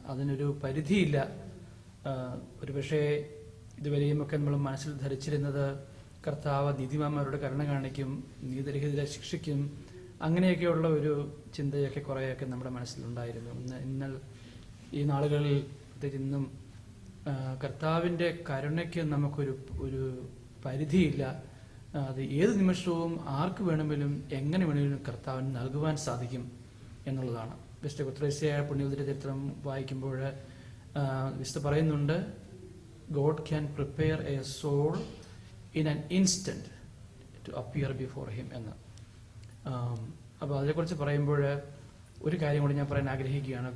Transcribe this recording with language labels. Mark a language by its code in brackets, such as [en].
[ml] അതിനൊരു പരിധിയില്ല. ഒരുപക്ഷെ ഇതുവരെയുമൊക്കെ നമ്മൾ മനസ്സിൽ ധരിച്ചിരുന്നത് കർത്താവ് നീതിമാന്മാരുടെ കരുണ കാണിക്കും, നീതിരഹിതരെ ശിക്ഷിക്കും, അങ്ങനെയൊക്കെയുള്ള ഒരു ചിന്തയൊക്കെ കുറേയൊക്കെ നമ്മുടെ മനസ്സിലുണ്ടായിരുന്നു. ഇന്നൽ ഈ നാളുകളിൽ ഇന്നും കർത്താവിൻ്റെ കരുണയ്ക്ക് നമുക്കൊരു പരിധിയില്ല. അത് ഏത് നിമിഷവും ആർക്ക് വേണമെങ്കിലും എങ്ങനെ വേണമെങ്കിലും കർത്താവിന് നൽകുവാൻ സാധിക്കും എന്നുള്ളതാണ്. വിശുദ്ധ കുത്രേസ്യ പുണ്യവതിയുടെ ചരിത്രം വായിക്കുമ്പോൾ വിശുദ്ധ പറയുന്നുണ്ട്, [en] God can prepare a soul in an instant to appear before him [ml] എന്ന്. അപ്പോൾ അതിനെക്കുറിച്ച് പറയുമ്പോൾ ഒരു കാര്യം കൂടി ഞാൻ പറയാൻ ആഗ്രഹിക്കുകയാണ്.